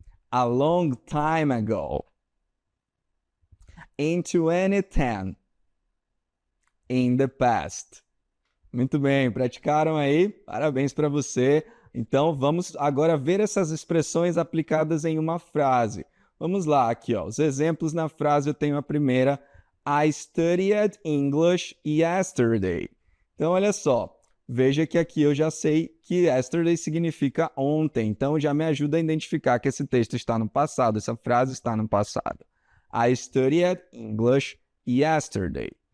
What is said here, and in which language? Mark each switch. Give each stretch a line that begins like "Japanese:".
English: A long time ago. In 2010. In the past.
Portuguese: Muito bem, praticaram aí? Parabéns para você. Então, vamos agora ver essas expressões aplicadas em uma frase. Vamos lá, aqui, ó. Os exemplos na frase, eu tenho a primeira.
English: I studied English yesterday.
Portuguese: Então, olha só. Veja que aqui eu já sei que yesterday significa ontem. Então, já me ajuda a identificar que esse texto está no passado, essa frase está no passado.
English: I studied English yesterday.